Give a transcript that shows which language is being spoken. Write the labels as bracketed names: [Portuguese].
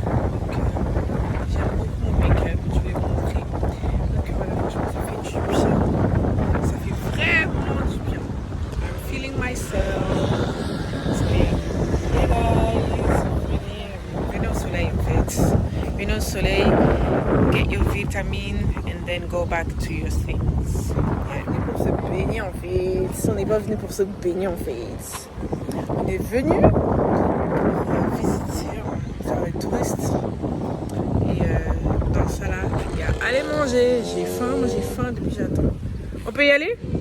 [French] Donc, j'aime beaucoup mon make-up. Je vais vous montrer. Donc, voilà, franchement, ça fait du bien. Ça fait vraiment du bien. [English] I'm feeling myself. Hey guys, [French] venez au soleil en fait. Venez au soleil, [English] get your vitamin and then go back to your things. [French] On est venu pour se baigner en fait. On n'est pas venu pour se baigner en fait. On est venu pour visiter, faire les touristes. Et dans ça là, il y a aller manger. J'ai faim depuis j'attends. On peut y aller?